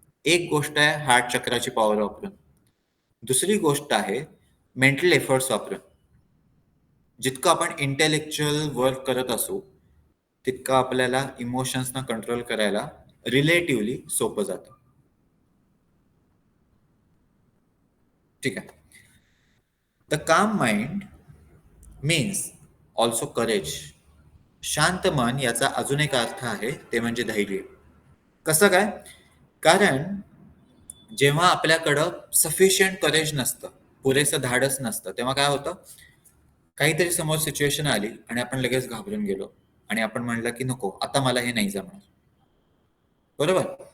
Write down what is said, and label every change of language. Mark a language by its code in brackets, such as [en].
[mr] एक गोष्ट आहे हार्ट चक्राची पॉवर वापरून, दुसरी गोष्ट आहे मेंटल एफर्ट्स वापरून. जितकं आपण इंटेलेक्च्युअल वर्क करत असू तितकं आपल्याला इमोशन्सना कंट्रोल करायला रिलेटिव्हली सोपं जातं. ठीक आहे. [en] The calm mind means also courage. [mr] शांत मन याचा अजून एक अर्थ आहे, ते म्हणजे धैर्य. कसं काय? कारण जेव्हा आपल्याकडं सफिशियंट करेज नसतं, पुरेसं धाडस नसतं, तेव्हा काय होतं, काहीतरी समोर सिच्युएशन आली आणि आपण लगेच घाबरून गेलो आणि आपण म्हणलं की नको, आता मला हे नाही जमणार. बरोबर?